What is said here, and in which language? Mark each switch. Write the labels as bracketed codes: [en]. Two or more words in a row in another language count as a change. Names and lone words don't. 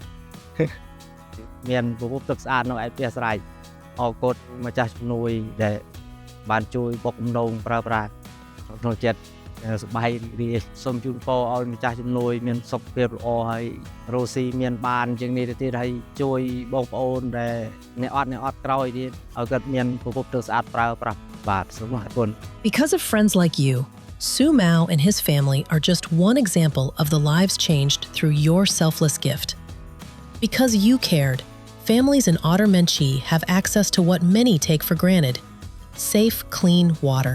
[km] មានប្រភពទឹកស្អាតនៅឯផ្ទះស្រែកអរគុណម្ចាស់ជំនួយដែលបានជួយបុកដំណងប្រើប្រាស់ក្នុងចិត្តសប្បាយរីកសូមជូនពរឲ្យម្ចាស់ជំនួយមានសុខភាពល្អហើយរស់ស៊ីមានបានជាងនេះទៅទៀតហើយជួយបងប្អូនដែលអ្នកអត់ក្រោយទៀតឲ្យគាត់មានប្រភពទឹកស្អាតប្រើប្រាស់បាទសូមអរគុណ [en] Because of friends like you, Su Mao and his family are just one example of the lives changed through your selfless gift. Because you cared, families in Otter-Menchie have access to what many take for granted: safe, clean water.